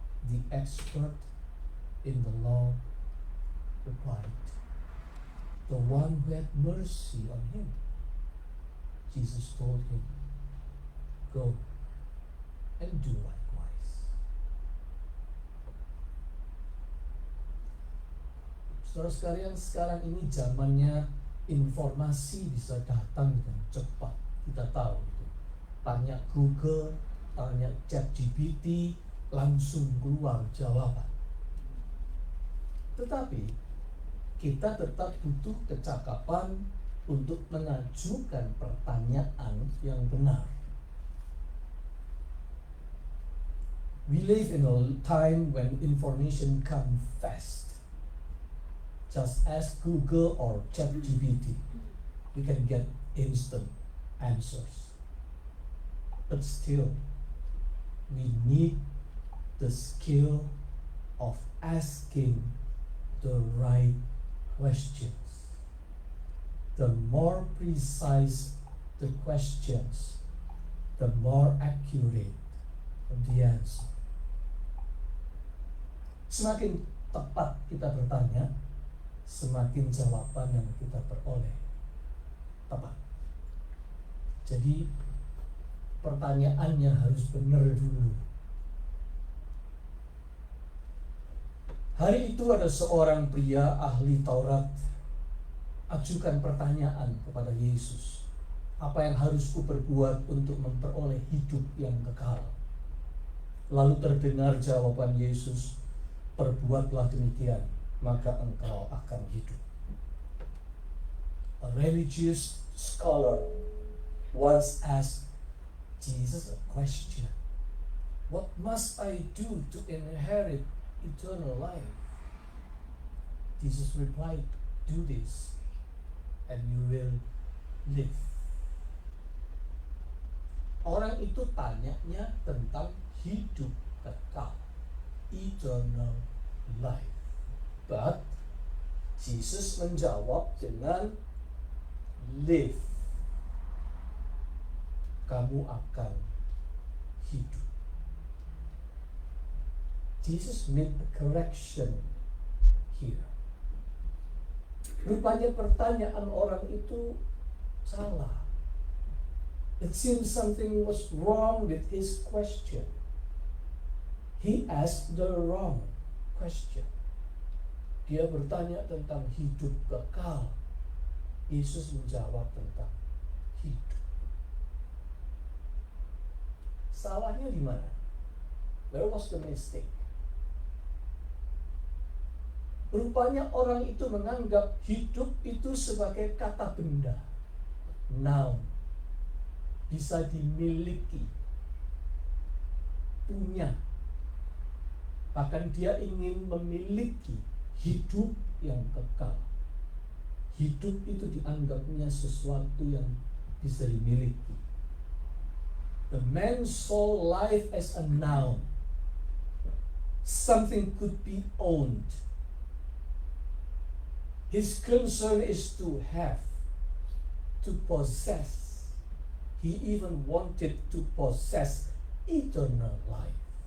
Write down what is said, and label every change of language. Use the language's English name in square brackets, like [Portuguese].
[English] The expert in the law replied, the one who had mercy on him. Jesus told him, go and do likewise. [Indonesian] Saudara sekalian, sekarang ini zamannya informasi bisa datang dengan cepat. Kita tahu itu. Tanya Google, tanya ChatGPT, langsung keluar jawaban. Tetapi kita tetap butuh kecakapan untuk mengajukan pertanyaan yang benar. [English] We live in a time when information comes fast. Just ask Google or ChatGPT. You can get instant answers. But still, we need the skill of asking the right questions. The more precise the questions, the more accurate the answer. [Indonesian] Semakin tepat kita bertanya, semakin jawaban yang kita peroleh tepat. Jadi pertanyaannya harus benar dulu. Hari itu ada seorang pria ahli Taurat ajukan pertanyaan kepada Yesus. Apa yang harus kuperbuat untuk memperoleh hidup yang kekal? Lalu terdengar jawaban Yesus, perbuatlah demikian, maka engkau akan hidup. [English] A religious scholar once asked Jesus a question. What must I do to inherit eternal life? Jesus replied, do this and you will live. [Indonesian] Orang itu tanyanya tentang hidup kekal, [English] eternal life. [Indonesian] But Jesus menjawab dengan live. Kamu akan hidup. [English] Jesus made a correction here. [Indonesian] Rupanya pertanyaan orang itu salah. [English] It seems something was wrong with his question. He asked the wrong question. [Indonesian] Dia bertanya tentang hidup kekal. Yesus menjawab tentang hidup. Salahnya di mana? [English] Where was the mistake? [Indonesian] Rupanya orang itu menganggap hidup itu sebagai kata benda, noun, bisa dimiliki, punya. Bahkan dia ingin memiliki hidup yang kekal. Hidup itu dianggapnya sesuatu yang bisa dimiliki. [English] The man saw life as a noun. Something could be owned. His concern is to have, to possess. He even wanted to possess eternal life.